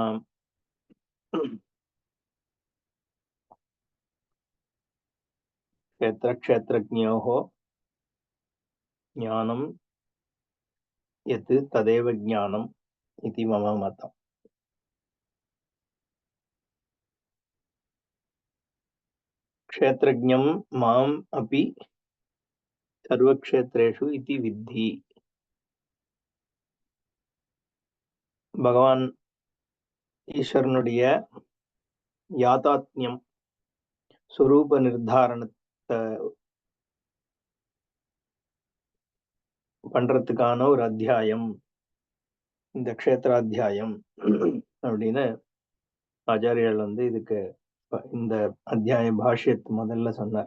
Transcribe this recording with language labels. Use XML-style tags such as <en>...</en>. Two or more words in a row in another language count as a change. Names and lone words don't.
<sa>क्षेत्रक्षेत्रज्ञयोः ज्ञानं यत् तदेव ज्ञानम् इति मम मतम्। क्षेत्रज्ञं माम् अपि सर्वक्षेत्रेषु इति विद्धि।</sa> <ta>பகவான் ஈஸ்வரனுடைய யாதாத்மியம் சுரூப நிர்தாரணத்தை பண்றதுக்கான ஒரு அத்தியாயம் இந்த க்ஷேத்ராத்தியாயம் அப்படின்னு ஆச்சாரியர்கள் இதுக்கு இந்த அத்தியாய பாஷ்யத்து முதல்ல சொன்னார்.</ta>